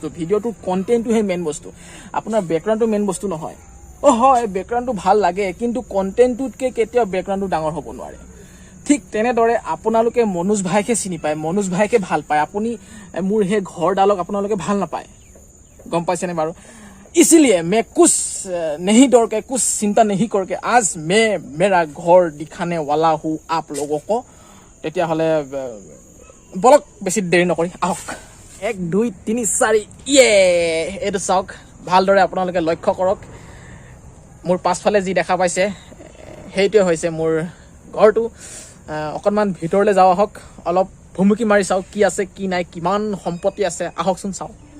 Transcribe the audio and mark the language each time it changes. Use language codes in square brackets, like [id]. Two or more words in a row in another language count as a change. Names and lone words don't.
[as] ভিডিঅ'টোৰ কণ্টেণ্টটোহে মেইন বস্তু, আপোনাৰ বেকগ্ৰাউণ্ডটো মেইন বস্তু নহয়। হয়, বেকগ্ৰাউণ্ডটো ভাল লাগে, কিন্তু কণ্টেণ্টটোতকৈ কেতিয়াও বেকগ্ৰাউণ্ডটো ডাঙৰ হ'ব নোৱাৰে। ঠিক তেনেদৰে আপোনালোকে মনোজ ভাইকে চিনি পায়, মনোজ ভাইকে ভাল পায়, আপুনি মোৰ সেই ঘৰডালক আপোনালোকে ভাল নাপায়, গম পাইছেনে বাৰু? [hi] इसीलिए मैं कुछ नहीं डर के, कुछ चिंता नहीं करके आज मैं मेरा घर दिखाने वाला हूँ आप लोगों को। [as] তেতিয়াহ'লে বলক বেছি দেৰি নকৰি আহক। 1 2 3 4 এইটো চাওক, ভালদৰে আপোনালোকে লক্ষ্য কৰক। মোৰ পাছফালে যি দেখা পাইছে সেইটোৱে হৈছে মোৰ ঘৰটো। অকণমান ভিতৰলৈ যাওঁ আহক, অলপ ভুমুকি মাৰি চাওক কি আছে কি নাই, কিমান সম্পত্তি আছে, আহকচোন চাওঁ।